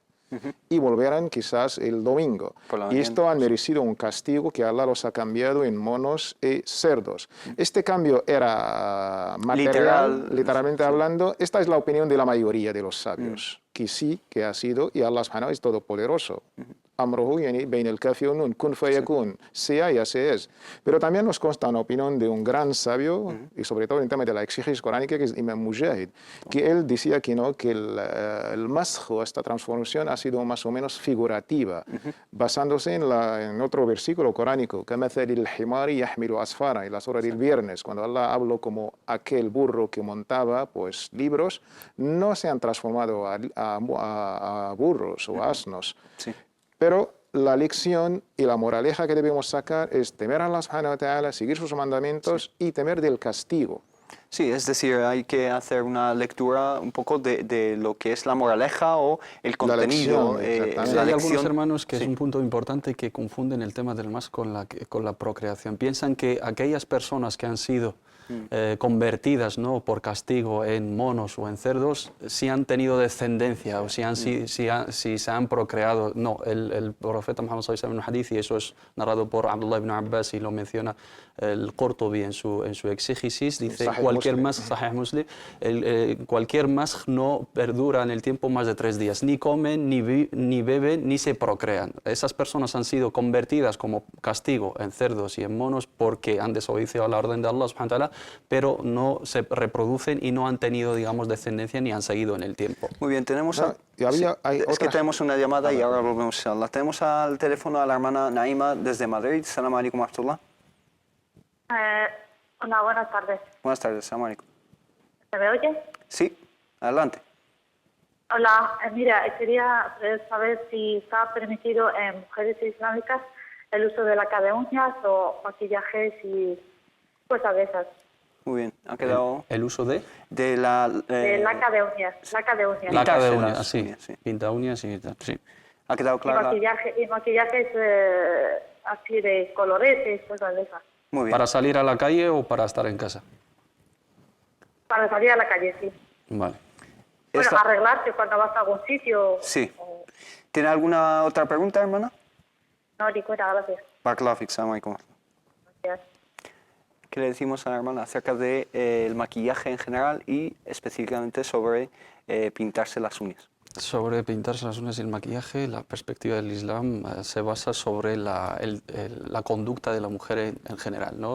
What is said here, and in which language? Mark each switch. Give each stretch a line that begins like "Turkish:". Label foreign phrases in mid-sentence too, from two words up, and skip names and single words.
Spanish: y volverán quizás el domingo. Por la Y mañana, esto han merecido un castigo que Allah los ha cambiado en monos y cerdos. Este cambio era material, literalmente hablando. Esta es la opinión de la mayoría de los sabios, que sí, que ha sido, y Allah subhanahu es todopoderoso.
Arabic: أمره يعني بين الكاف والنون كن فيكون,
Spanish: sea y así es. Pero también nos consta una opinión de un gran sabio, y sobre todo en el tema de la exégesis coránica, que es Imam Mujahid, que él decía que no, que el masjo, esta transformación, ha sido más o menos figurativa, basándose en otro versículo coránico,
Arabic: كَمَثَلِ الْحِمَارِ يَحْمِلُ أَسْفَارًا,
Spanish: en la hora del viernes, cuando Allah habló como aquel burro que montaba pues libros, no se han transformado a burros o asnos. Sí. Pero la lección y la moraleja que debemos sacar es temer a Allah
Arabic: سبحانه وتعالى,
Spanish: seguir sus mandamientos y temer del castigo. Sí, es decir, hay que hacer una lectura un poco de lo que es la moraleja o el contenido. lección, exactamente. Sí, la hay algunos lección. hermanos que Sí. es un punto importante que confunden el tema del más con la procreación. Piensan que aquellas personas que han sido convertidas, ¿no?, por castigo en monos o en cerdos, si han tenido descendencia o si se han procreado. No, el profeta Muhammad
Arabic: صلى الله عليه وسلم
Spanish: en un hadith, y eso es narrado por Abdullah ibn Abbas y lo menciona el Qurtubi en su exégesis, dice Sahih cualquier Muslim. más, Sahih Muslim, cualquier más no perdura en el tiempo más de 3 días, ni comen, ni beben, ni se procrean. Esas personas han sido convertidas como castigo en cerdos y en monos porque han desobedecido a la orden de Allah
Arabic: سبحانه وتعالى,
Spanish: pero no se reproducen y no han tenido, digamos, descendencia ni han seguido en el tiempo. Muy bien, tenemos... No, y había- hay es que otra- tenemos una llamada y ahora volvemos a la... Tenemos al teléfono a la hermana Naima desde Madrid.
Arabic: السلام عليكم ورحمة الله.
Spanish: Hola, buenas tardes. Buenas tardes,
Arabic: سلام عليكم.
Spanish: ¿Se me oye? Sí, adelante. Hola, mira, quería saber si está permitido en mujeres islámicas el uso de laca de uñas o maquillajes y cosas de esas. Muy bien, ha quedado... El uso de De la... De laca de uñas, laca de uñas. laca de pintarse uñas, las así, uñas, sí. pinta uñas y tal, sí. Ha quedado Y, clara... maquillajes así de coloretes, cosas de esas. Muy bien. ¿Para salir a la calle o para estar en casa? Para salir a la calle, sí. Vale. Bueno, Esta- arreglarte cuando vas a algún sitio. Sí. o- ¿Tiene alguna otra pregunta, hermana? No, ni cuenta, gracias.
Arabic: بارك الله فيك سلام عليكم.
Spanish: Gracias. ¿Qué le decimos a la hermana acerca del el maquillaje en general y específicamente sobre pintarse las uñas? Sobre pintarse las uñas y el maquillaje, la perspectiva del Islam se basa sobre la conducta de la mujer en general, ¿no?